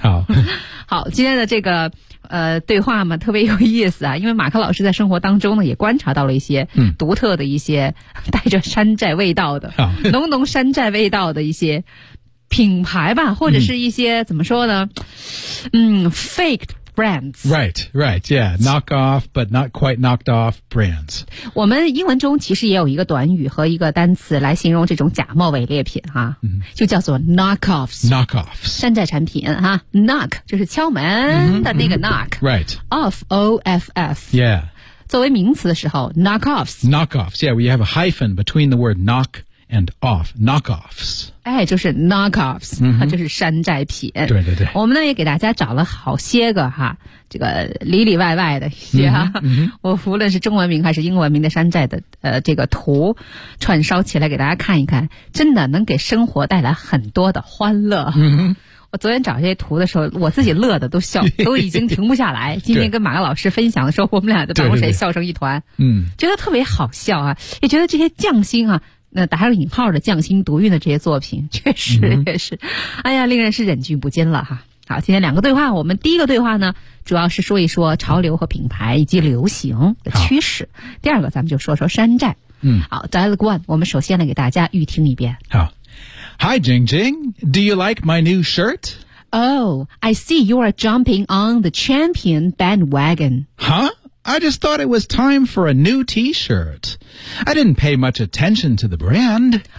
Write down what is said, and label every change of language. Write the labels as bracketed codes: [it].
[zh] 好。好今天的这个对话嘛特别有意思啊，因为马克老师在生活当中呢也观察到了一些独特的一些带着山寨味道的、浓浓山寨味道的一些品牌吧，或者是一些怎么说呢， [en] faked brands. Right, right, yeah, knock off but not quite knocked off brands. [zh] 我们英文中其实也有一个短语和一个单词来形容这种假冒伪劣品哈、就叫做 knockoffs. [en] Knockoffs. [zh] 山寨产品哈 ,knock 就是敲门的那个 knock. [en] Right. Off, O-F-F. Yeah. [zh] 作为名词的时候 knockoffs. [en] Knockoffs, yeah, we have a hyphen between the word knock and off, knockoffs. [zh] 哎，就是 knockoffs,、就是山寨品。对对对。我们呢也给大家找了好些个哈，这个里里外外的一些哈、我无论是中文名还是英文名的山寨的这个图串烧起来给大家看一看，真的能给生活带来很多的欢乐。我昨天找这些图的时候我自己乐的都笑都已经停不下来。今天跟马克老师分享的时候我们俩在办公室笑成一团。觉得特别好笑啊，也觉得这些匠心啊，那打上引号的匠心独运的这些作品确实也是哎呀令人是忍俊不禁了哈。好，今天两个对话，我们第一个对话呢主要是说一说潮流和品牌以及流行的趋势，第二个咱们就说说山寨。好， Dialogue One, 我们首先来给大家预听一遍。好。 [en] Hi, Jingjing, do you like my new shirt? Oh, I see you are jumping on the champion bandwagon. Huh? I just thought it was time for a new T-shirt. I didn't pay much attention to the brand.